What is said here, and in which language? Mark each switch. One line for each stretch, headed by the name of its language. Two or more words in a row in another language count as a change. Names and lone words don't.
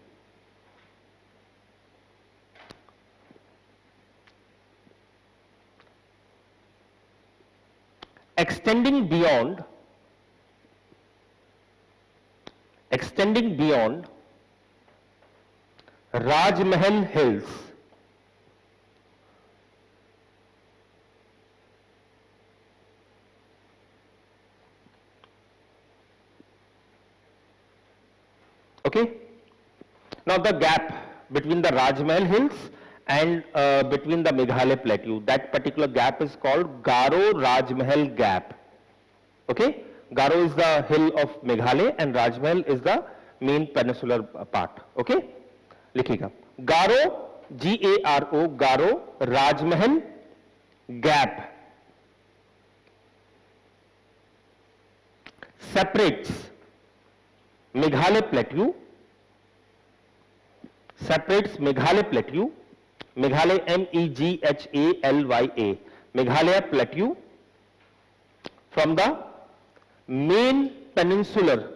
English: extending beyond Rajmahal Hills, okay. Now the gap between the Rajmahal Hills and between the Meghalaya plateau, that particular gap is called Garo Rajmahal gap, okay. Garo is the hill of Meghalaya and Rajmahal is the main peninsular part, okay.
Hindi: लिखिएगा,
English: Garo, G-A-R-O, Garo Rajmahal gap separates Meghalaya plateau, Meghalaya M-E-G-H-A-L-Y-A, Meghalaya plateau from the main peninsular